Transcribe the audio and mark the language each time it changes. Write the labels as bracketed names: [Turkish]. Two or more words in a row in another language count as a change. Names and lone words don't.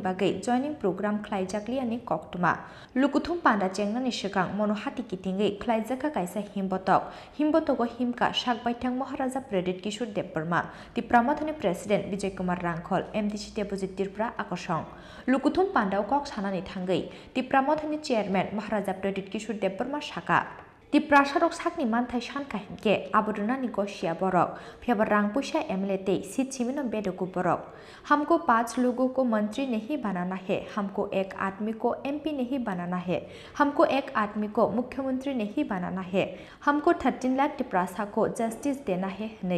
[Kok Borok] Bagai [English] Joining Program [Kok Borok] Klaijakliani Koktuma Lukutum Panda Chengnani Shikang Monohati Kitingai Klaijaka Kaisa Himbotogo Himka Shakbaitang Maharaja Pradit Kishur Deburma Tipramathani President Vijay Kumar Rankhol MDC Deposit Tirpra Akosong Lukutum Pandao Kok Sanani Thangai Tipramathani Chairman Maharaja Pradit Kishur Deburma Shaka Tiprasarok sakni manthai shanka hinke aburunani goshia borok फिर रंग पैसा एमएलए ते सीट छिमिनो बेडो को बरक [Hindi] हमको 5 लोगों को मंत्री नहीं बनाना है हमको एक आदमी को एमपी नहीं बनाना है हमको एक आदमी को मुख्यमंत्री नहीं बनाना है हमको 13 लाख टिप्रासा को जस्टिस देना है नहीं